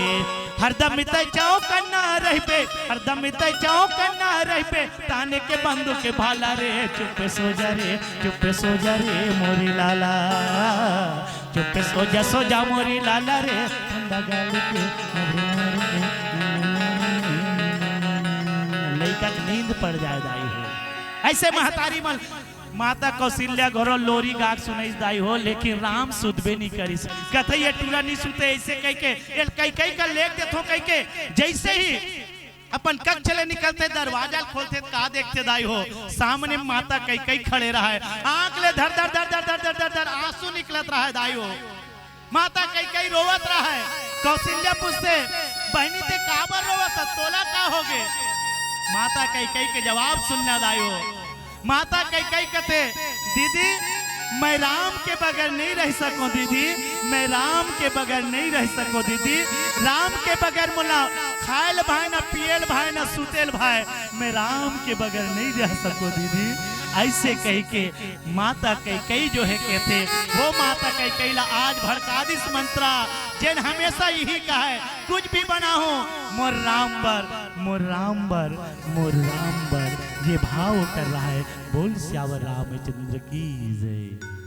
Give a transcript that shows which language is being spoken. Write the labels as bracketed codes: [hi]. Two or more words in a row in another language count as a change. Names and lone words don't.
[hne] हरदम इतै चौकन्ना रहबे, हरदम इतै चौकन्ना रहबे, ताने के बंधु के भाला रे चुप सो जा रे मोरी लाला, चुप सो जा मोरी लाला रे, ठंडा गाल के लइका नींद पड़ जाए दाई हो। ऐसे महतारी मन माता कौशल्या घरो लोरी गाक सुनाई दाई हो, लेकिन राम सुधबे नहीं करिस। कथे ये टूरा नहीं सुते ऐसे कह के कई का लेख देथो कह के जैसे ही अपन कक्ष चले निकलते दरवाजा खोलते कहा देखते दाई हो सामने माता कई खड़े रहा है, आंख ले धर धर धर धर धर धर धर धर आंसू निकलत रहा है दाई हो। माता कई रोवत रहा है। कौशल्या पूछते बहनी ते काबर रोवत तोला का होगे? माता कई के जवाब सुनना दाई हो। माता कई कहते दीदी मैं राम के बगैर नहीं रह सकूं दीदी, मैं राम के बगैर नहीं रह सकूं दीदी, राम के बगैर मुला खायल भाई ना पियल भाई ना सुतेल भाई, मैं राम के बगैर नहीं रह सकूं दीदी। ऐसे कह के माता कई जो है कहते वो माता कई ला आज भड़कादिस मंत्रा जिन हमेशा यही कहा है कुछ भी बना हो मोर राम बर मोर राम बर मोर राम बर, ये भाव कर रहा है। बोल श्यावर रामचंद्र की जय।